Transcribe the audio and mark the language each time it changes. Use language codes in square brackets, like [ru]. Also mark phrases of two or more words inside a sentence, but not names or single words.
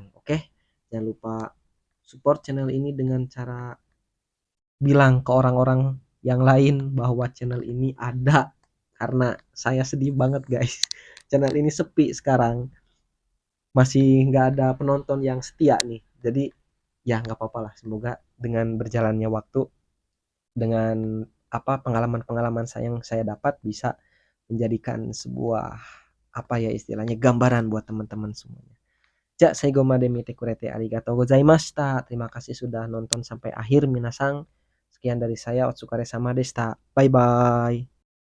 [id] Oke, jangan lupa support channel ini dengan cara bilang ke orang-orang yang lain bahwa channel ini ada, karena saya sedih banget guys, channel ini sepi sekarang, masih nggak ada penonton yang setia nih. Jadi ya nggak apa-apa lah, semoga dengan berjalannya waktu, dengan apa pengalaman-pengalaman saya yang saya dapat bisa menjadikan sebuah apa ya istilahnya gambaran buat teman-teman semuanya. [ja] じゃ、最後まで見てくれてありがとうございました. [id] Terima kasih sudah nonton sampai akhir minasang. Sekian dari saya, [ja] お疲れ様でした. [en] Bye bye.